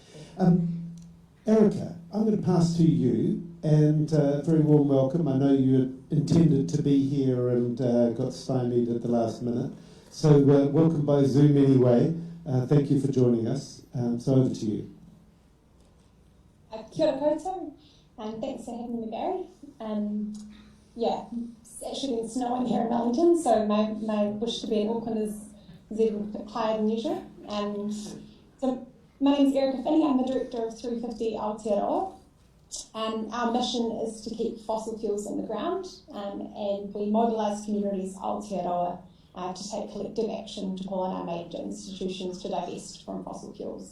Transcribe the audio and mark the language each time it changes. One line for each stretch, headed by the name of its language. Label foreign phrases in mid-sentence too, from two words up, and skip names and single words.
English: Erica, I'm going to pass to you, and a very warm welcome. I know you had intended to be here and got stymied at the last minute. So welcome by Zoom anyway. Thank you for joining us. So over to you.
Māori: Kia ora koutou,
English: and thanks for having me, Barry. It's actually been snowing here in Wellington, so my wish to be in Auckland is even a bit higher than usual. So my name is Erica Finney. I'm the director of 350 Aotearoa, and our mission is to keep fossil fuels in the ground, and we mobilise communities Aotearoa to take collective action to call on our major institutions to divest from fossil fuels.